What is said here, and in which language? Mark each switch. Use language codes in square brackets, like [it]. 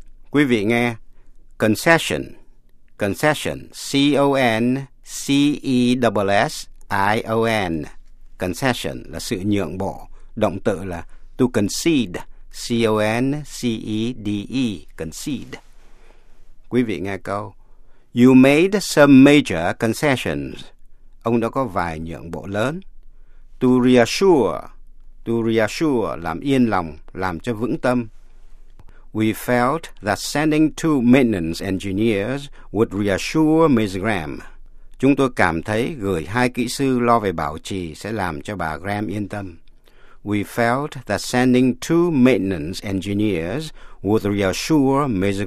[vi] Quý vị nghe, concession, concession, C-O-N-C-E-S-S-I-O-N, concession là sự nhượng bộ, động từ là to concede, C-O-N-C-E-D-E, concede. Quý vị nghe câu, [en] you made some major concessions, [vi] ông đã có vài nhượng bộ lớn, to reassure, to reassure, làm yên lòng, làm cho vững tâm. [en] We felt that sending two maintenance engineers would reassure Ms. Graham. [vi] Chúng tôi cảm thấy gửi hai kỹ sư lo về bảo trì sẽ làm cho bà Graham yên tâm. [en] We felt that sending two maintenance engineers would reassure Ms.